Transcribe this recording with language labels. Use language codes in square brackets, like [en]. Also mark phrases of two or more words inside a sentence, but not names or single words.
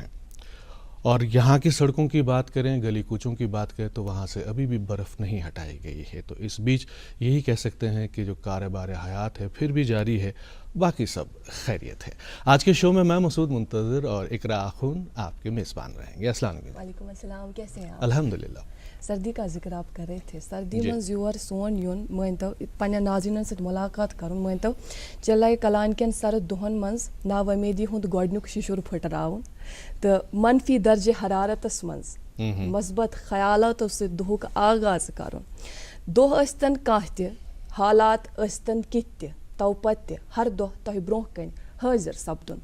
[ur] اور یہاں کی سڑکوں کی بات کریں، گلی کوچوں کی بات کریں تو وہاں سے ابھی بھی برف نہیں ہٹائی گئی ہے. تو اس بیچ یہی کہہ سکتے ہیں کہ جو کاروبار حیات ہے پھر بھی جاری ہے، باقی سب خیریت ہے. آج کے شو میں مسعود منتظر اور اقرا آخون آپ کے میزبان رہیں گے. [ar] السلام علیکم. وعلیکم السلام، [ur] کیسے ہیں آپ؟ الحمدللہ. سردی کا ذکر آپ کر رہے تھے. [ks] سردی منز یور سون یون مانتو پنہ ناظرین ست ملاقات کرن، مانتو چلے کلان کن سرد دہن منز ناومیدی ہند گۄڈنیُک ششر پھٹراون تو منفی درجہ حرارتس منز مثبت خیالاتو ست دہک آغاز کرن. دہ ٲسۍتن کانٛہہ تہِ حالات ٲسۍتن کِتھ تہِ، تو پتہٕ تہِ ہر دۄہ تۄہہِ برونٛہہ کَنۍ حٲضِر سپدُن.